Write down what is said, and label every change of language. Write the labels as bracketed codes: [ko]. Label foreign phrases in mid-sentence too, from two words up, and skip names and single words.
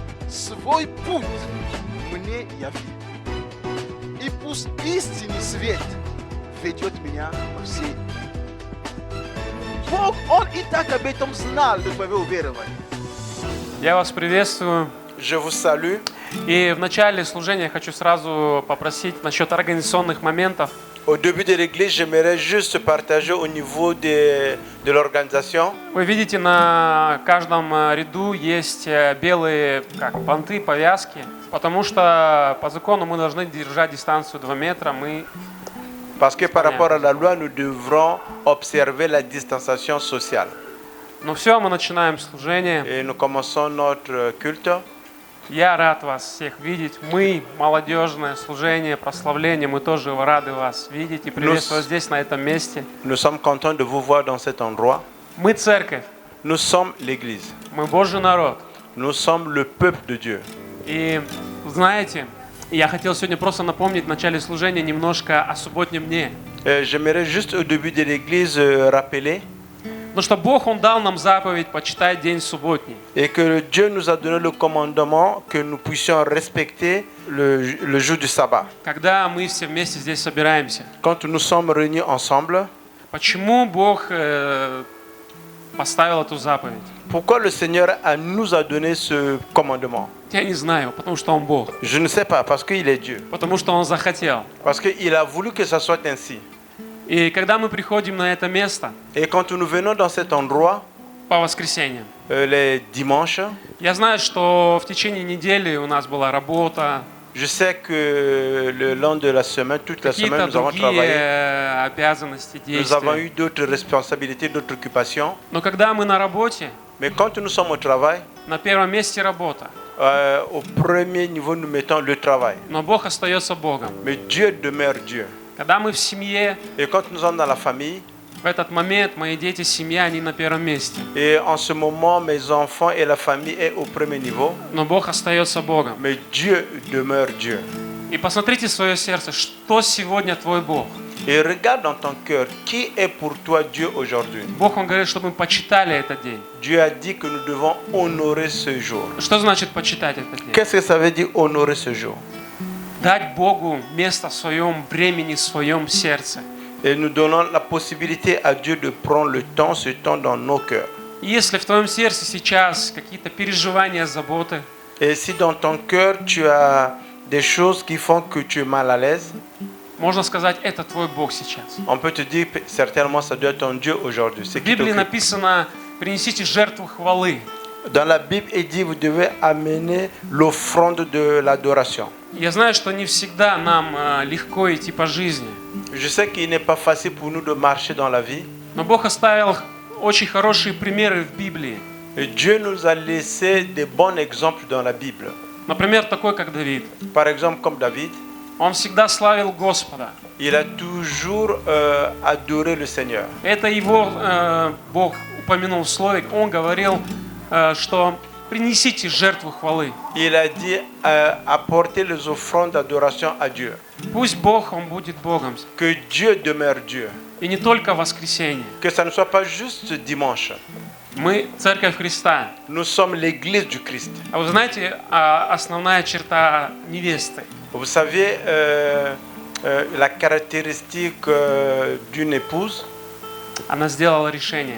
[ru] свой путь мне яви. И пусть истинный свет ведет меня по всей. Бог, Он и так об этом знал до твоего уверования. Я вас приветствую. [fr] Je vous salue. [ru] И в начале служения я хочу сразу попросить насчет организационных моментов. [fr] Au début de l'église, j'aimerais juste partager au niveau de l'organisation. [ru] Вы видите, на каждом ряду есть белые банты, повязки, потому что по закону мы должны держать дистанцию 2 метра. [fr] Parce que par rapport à la loi, nous devrons observer la distanciation sociale. [ru] Ну все, мы начинаем служение. [fr] Et nous commençons notre culte. [ru] Я рад вас всех видеть. Мы, молодежное служение, прославление, мы тоже рады вас видеть и приветствовать здесь, на этом месте. [fr] Nous sommes contents de vous voir dans cet endroit. [ru] Мы церковь, [fr] Nous sommes l'église. [ru] мы Божий народ. [fr] Nous sommes le peuple de Dieu. [ru] И знаете, я хотел сегодня просто напомнить в начале служения немножко о субботнем дне. [fr] J'aimerais juste au début de l'église rappeler [ru] Потому что Бог, Он дал нам заповедь почитать день субботний. [fr] et que Dieu nous a donné le commandement que nous puissions respecter le jour du sabbat. [ru] Когда мы все вместе здесь собираемся. [fr] Quand nous sommes réunis ensemble, [ru] Почему Бог поставил эту заповедь? [fr] pourquoi le Seigneur nous a donné ce commandement? [ru] Я не знаю, потому что Он Бог. [fr] Je ne sais pas, parce qu'il est Dieu. [ru] Потому что Он захотел. [fr] Parce qu'il a voulu que ça soit ainsi. [ru] И когда мы приходим на это место [fr] Et quand nous venons dans cet endroit, [ru] по воскресеньям, [fr] les dimanches, [ru] я знаю, что в течение недели у нас была работа, [fr] je sais que le long de la semaine, toute la semaine, [ru] какие-то [fr] nous avons [ru] другие [fr] travaillé. [ru] обязанности, [fr] Nous avons [ru] действия. [fr] eu d'autres responsabilités, d'autres occupations. [ru] Но когда мы на работе, [fr] Mais quand nous sommes au travail, [ru] на первом месте работа. [fr] au premier niveau, nous mettons le travail. [ru] Но Бог остается Богом. [fr] Mais Dieu demeure Dieu. [ru] Когда мы в семье, [fr] Et quand nous sommes dans la famille, [ru] в этот момент мои дети, семья, они на первом месте. [fr] et en ce moment, mes enfants et la famille est au premier niveau, [ru] Но Бог остается Богом. [fr] mais Dieu demeure Dieu. [ru] И посмотрите в свое сердце, что сегодня твой Бог. [fr] Et regarde dans ton cœur, qui est pour toi Dieu aujourd'hui? [ru] Бог, Он говорит, чтобы мы почитали этот день. [fr] Dieu a dit que nous devons honorer ce jour. [ru] Что значит почитать этот день? [fr] Qu'est-ce que ça veut dire honorer ce jour? [ru] Дать Богу место в своем времени, в своем сердце. [fr] Et nous donnons la possibilité à Dieu de prendre le temps, ce temps dans nos cœurs. [ru] И если в твоем сердце сейчас какие-то переживания, заботы, [fr] Et si dans ton cœur tu as des choses qui font que tu es mal à l'aise, [ru] можно сказать, это твой Бог сейчас. [fr] on peut te dire certainement ça doit être ton Dieu aujourd'hui. [ru] В Библии написано, принесите жертву хвалы. [fr] Dans la Bible, il dit vous devez amener l'offrande de l'adoration. [ru] Я знаю, что не всегда нам легко идти по жизни. [fr] Je sais qu'il n'est pas facile pour nous de marcher dans la vie. [ru] Но Бог оставил очень хорошие примеры в Библии. [fr] Et Dieu nous a laissé des bons exemples dans la Bible. [ru] Например, такой, как Давид. [fr] Par exemple, comme David, [ru] Он всегда славил Господа. [fr] il a toujours adoré le Seigneur. [ru] Это его Бог упомянул в слове. Он говорил, что принесите жертву хвалы. [fr] Il a dit apportez les offrandes d'adoration à Dieu. [ru] Пусть Бог, Он будет Богом. [fr] Que Dieu demeure Dieu. [ru] И не только в воскресенье. [fr] Que ça ne soit pas juste dimanche. [ru] Мы Церковь Христа. [fr] Nous sommes l'église du Christ. [ru] А вы знаете, основная черта невесты? [fr] Vous savez, la caractéristique d'une épouse, [ru] Она сделала решение.